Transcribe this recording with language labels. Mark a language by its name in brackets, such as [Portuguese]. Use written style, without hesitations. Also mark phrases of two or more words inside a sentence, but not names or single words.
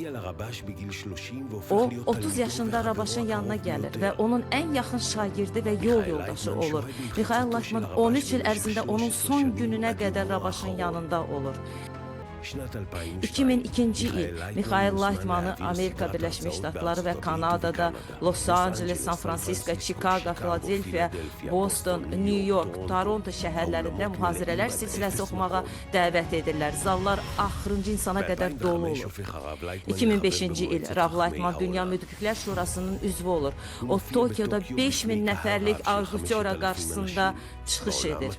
[Azerbaijani] O, 30 yaşında Rabaşın yanına gəlir və onun ən yaxın şagirdi və yol yoldaşı olur. Mikhail Laitman 13 il ərzində onun son gününə qədər Rabaşın yanında olur. 2002-ci il Mikhail Laitmanı Amerika Birləşmiş Ştatları və Kanadada, Los Angeles, San Francisco, Chicago, Philadelphia, Boston, New York, Toronto şəhərlərində mühazirələr silsiləsi oxumağa dəvət edirlər. Zallar axırıncı insana qədər dolu olur. 2005-ci il Rav Laitman Dünya Müdriklər Şurasının üzvü olur. O, Tokyoda 5000 nəfərlik auditoriya qarşısında çıxış edir.